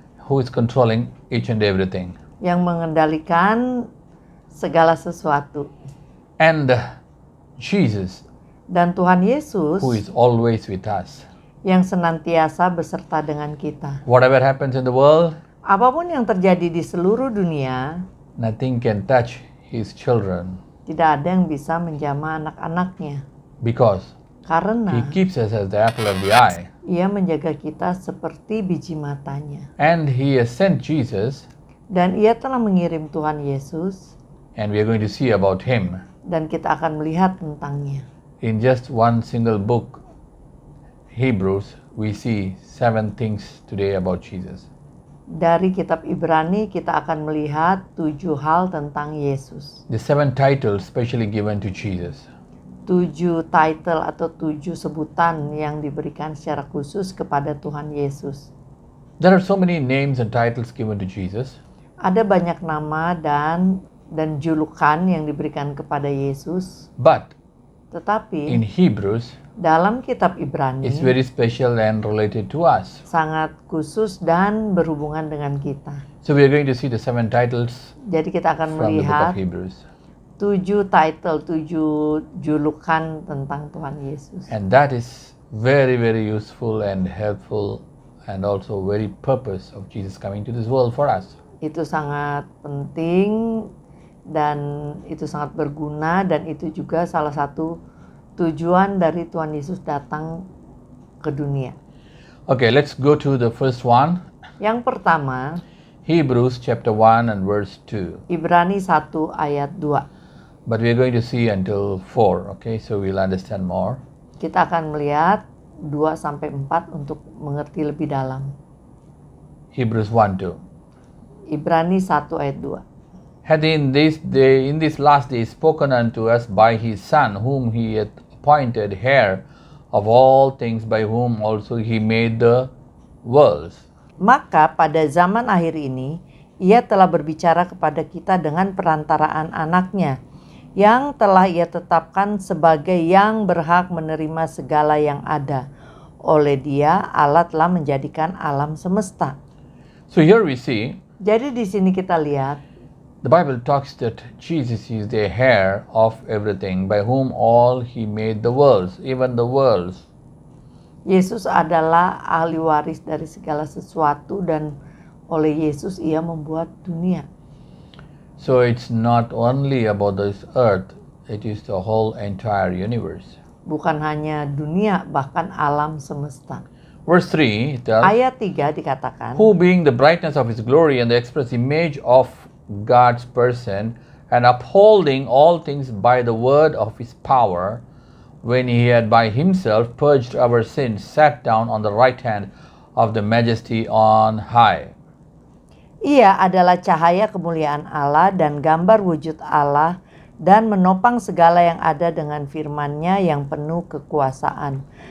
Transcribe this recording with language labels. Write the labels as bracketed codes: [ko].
[en] who is controlling each and everything. [id] yang mengendalikan segala sesuatu. [en] And Jesus, [id] Dan Tuhan Yesus [en] who is always with us. [id] yang senantiasa beserta dengan kita. [en] Whatever happens in the world, [id] Apapun yang terjadi di seluruh dunia, [en] nothing can touch his children [id] tidak ada yang bisa menjamah anak-anaknya. [en] because he [id] Karena [en] keeps us as the apple of the eye. [id] Ia menjaga kita seperti biji matanya. [en] And he has sent Jesus, [id] Dan Ia telah mengirim Tuhan Yesus, [en] and we are going to see about him [id] dan kita akan melihat tentangnya. [en] in just one single book, Hebrews. We see 7 things today about Jesus. [id] Dari kitab Ibrani kita akan melihat 7 hal tentang Yesus. [en] The 7 titles specially given to Jesus. [id] 7 title atau 7 sebutan yang diberikan secara khusus kepada Tuhan Yesus. [en] There are so many names and titles given to Jesus, [id] Ada banyak nama dan julukan yang diberikan kepada Yesus, [en] but in [id] tetapi [en] Hebrews, [id] dalam kitab Ibrani [en] it's very special and related to us. [id] sangat khusus dan berhubungan dengan kita. [en] So we are going to see the 7 titles [id] Jadi kita akan [en] from the book of Hebrews. [id] 7 title, 7 julukan tentang Tuhan Yesus. [en] And that is very, very useful and helpful and also very purpose of Jesus coming to this world for us. [id] Itu sangat penting dan itu sangat berguna, dan itu juga salah satu tujuan dari Tuhan Yesus datang ke dunia. [en] Okay, let's go to the first one. [id] Yang pertama, [en] Hebrews chapter 1 and verse 2. [id] Ibrani 1 ayat 2. [en] But we are going to see until 4, okay? So we'll understand more. [id] Kita akan melihat 2 sampai 4 untuk mengerti lebih dalam. [en] Hebrews 1, 2. [id] Ibrani 1 ayat 2. [en] Hath in this last day spoken unto us by his Son, whom he hath appointed heir of all things, by whom also he made the worlds. [id] Maka pada zaman akhir ini, Ia telah berbicara kepada kita dengan perantaraan anaknya, yang telah Ia tetapkan sebagai yang berhak menerima segala yang ada. Oleh Dia, Allah telah menjadikan alam semesta. [en] So here we see, [id] Jadi di sini kita lihat, [en] the Bible talks that Jesus is the heir of everything, by whom all he made the worlds, even the worlds. [id] Yesus adalah ahli waris dari segala sesuatu, dan oleh Yesus Ia membuat dunia. [en] So it's not only about this earth, it is the whole entire universe. [id] Bukan hanya dunia, bahkan alam semesta. [en] Verse 3 tells, [id] Ayat 3 dikatakan, [en] who being the brightness of his glory and the express image of God's person, and upholding all things by the word of his power, when he had by himself purged our sins, sat down on the right hand of the majesty on high. [id] Ia adalah cahaya kemuliaan Allah dan gambar wujud Allah, dan menopang segala yang ada dengan firman-Nya yang penuh kekuasaan.